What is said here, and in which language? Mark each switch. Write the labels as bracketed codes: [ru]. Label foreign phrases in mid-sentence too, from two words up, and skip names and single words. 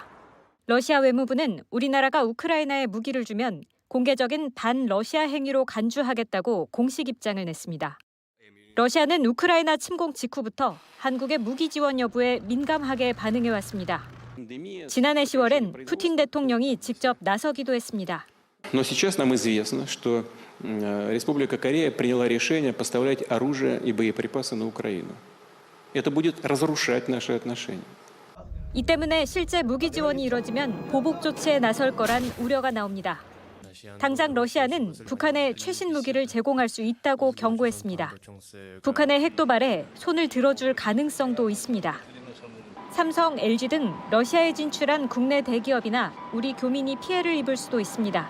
[ko] 러시아 외무부는 우리나라가 우크라이나에 무기를 주면 공개적인 반러시아 행위로 간주하겠다고 공식 입장을 냈습니다. 러시아는 우크라이나 침공 직후부터 한국의 무기 지원 여부에 민감하게 반응해왔습니다. 지난해 10월엔 푸틴 대통령이 직접 나서기도 했습니다. [ru] Но сейчас нам известно, что Республика Корея приняла решение поставлять оружие и боеприпасы на Украину. Это будет разрушать наши отношения. [ko] 이 때문에 실제 무기 지원이 이뤄지면 보복 조치에 나설 거란 우려가 나옵니다. 당장 러시아는 북한에 최신 무기를 제공할 수 있다고 경고했습니다. 북한의 핵 도발에 손을 들어줄 가능성도 있습니다. 삼성, LG 등 러시아에 진출한 국내 대기업이나 우리 교민이 피해를 입을 수도 있습니다.